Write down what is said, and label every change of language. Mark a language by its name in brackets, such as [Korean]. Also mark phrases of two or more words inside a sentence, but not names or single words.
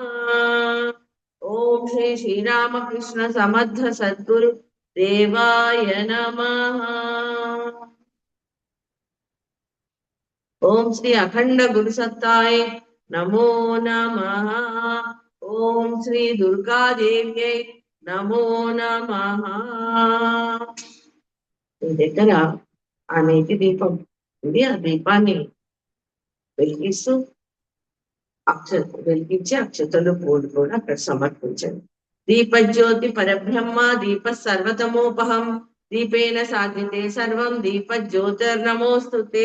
[Sanskrit] ओम श्री श्रीरामकृष्ण समर्थ सद्गुरु देवाय नमः। ओम श्री अखंड गुरुसत्ताय नमो नमः। ओम श्री दुर्गा देव्यै नमो नमः। [Telugu] దగ్గర ఆ నేతి దీపం ఉంది. ఆ దీపాన్ని వెలిగిస్తూ వెలిగించి అక్షతలు పూలు కూడా అక్కడ సమర్పించండి. [Sanskrit] దీపజ్యోతి పరబ్రహ్మ దీప సర్వతమోపహం దీపేన సాధ్యతే సర్వం దీపజ్యోతిర్నమోస్తుతే।